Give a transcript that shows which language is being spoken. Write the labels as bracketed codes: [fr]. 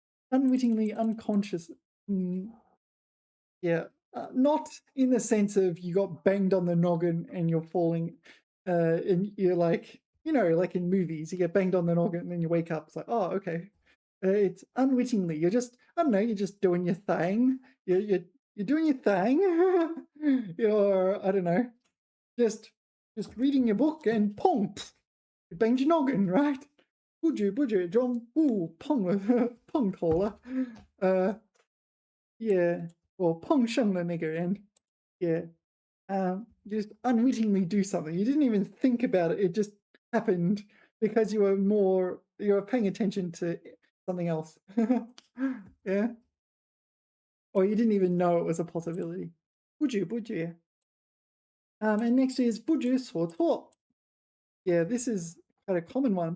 [en] unwittingly, unconscious. Mm, yeah, not in the sense of you got banged on the noggin and you're falling, and you're like, like in movies, you get banged on the noggin and then you wake up. It's like, oh, okay. It's unwittingly. You're just, I don't know. You're just doing your thing. You're doing your thing. You're, I don't know, just just reading your book and pong, you banged your noggin, right? [zh] 不知不觉中，碰了yeah, 我碰上了那个人 yeah, [en] just unwittingly do something. You didn't even think about it. It just happened because you were paying attention to something else. Yeah, or you didn't even know it was a possibility. [zh] 不知不觉. [en] And next is 不知所措. Yeah, this is quite a common one.